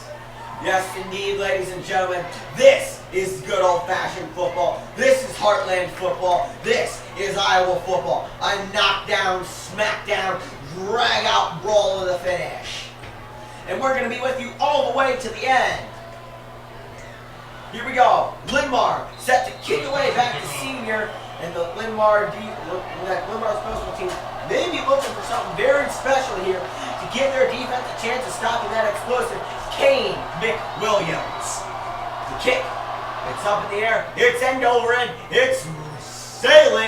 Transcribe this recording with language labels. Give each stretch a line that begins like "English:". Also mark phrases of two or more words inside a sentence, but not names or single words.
English: Yes, indeed, ladies and gentlemen. This is good old-fashioned football. This is Heartland football. This is Iowa football. A knockdown, smackdown, drag-out brawl to the finish. And we're going to be with you all the way to the end. Here we go. Linn-Mar set to kick away back to senior, and the Linn-Mar special team may be looking for something very special here to give their defense a chance of stopping that explosive Kane McWilliams. The kick, it's up in the air, it's end over end, it's sailing.